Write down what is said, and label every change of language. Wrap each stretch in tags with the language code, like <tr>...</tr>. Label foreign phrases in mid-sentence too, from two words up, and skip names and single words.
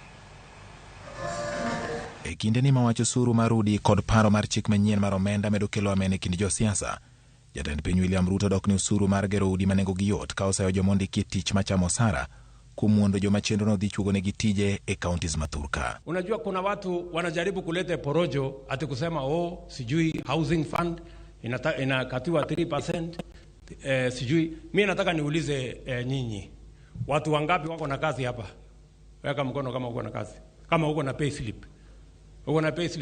<luo>E kinde ni ma wacho osuru mar udi kod paro mar chik manyien mar omenda medo kelo amene kind jo siasa, jatend piny William Ruto dok ni usuru mar gero udi manengo gi yot ka oseyo joma ondiki tich machamo osara kuom mondo joma chenro no dhi chugo negi tije e counties mathurka.</luo> <sw>Unajua kuna watu wanajaribu kuleta porojo ati kusema sijui</sw> <en>housing fund</en> <sw>inakatiwa 3%, sijui. Mimi nataka niulize nyinyi, watu wangapi wako na kazi hapa? Weka mkono kama uko na kazi. Kama uko na payslip. Uko na payslip.</sw>